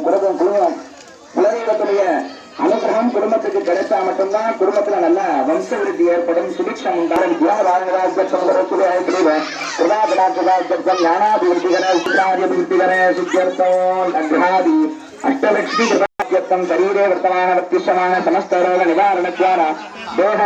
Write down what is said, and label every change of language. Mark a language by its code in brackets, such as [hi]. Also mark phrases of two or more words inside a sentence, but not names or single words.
[ta] குலதெய்வத்துடைய அனுகிரகம் குடும்பத்துக்கு கிடைச்சா மட்டும்தான் குடும்பத்துல நல்ல வம்ச விருத்தி ஏற்படும், சுபிக்ஷம் உண்டாகும். [sa] அஷ்டலட்சுமி शरीरे वर्तमान वर्तिष्यमान समस्त रोग निवारण द्वारा देह